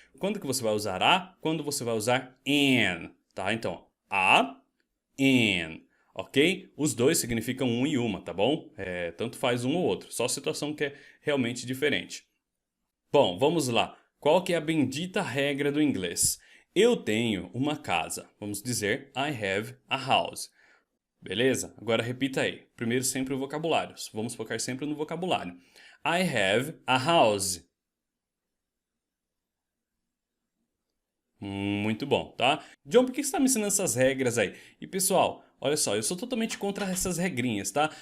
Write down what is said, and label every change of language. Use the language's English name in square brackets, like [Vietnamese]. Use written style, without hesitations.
[Portuguese] Quando que você vai usar a? Quando você vai usar an, tá? Então, a, an, ok? Os dois significam um e uma, tá bom? Tanto faz um ou outro, só a situação que é realmente diferente. Bom, vamos lá. Qual que é a bendita regra do inglês? Eu tenho uma casa. Vamos dizer, [English] I have a house. [Portuguese] Beleza? Agora repita aí. Primeiro sempre o vocabulário. Vamos focar sempre no vocabulário. [English] I have a house. [Portuguese] Muito bom, tá? John, por que você está me ensinando essas regras aí? E pessoal, olha só, eu sou totalmente contra essas regrinhas, tá?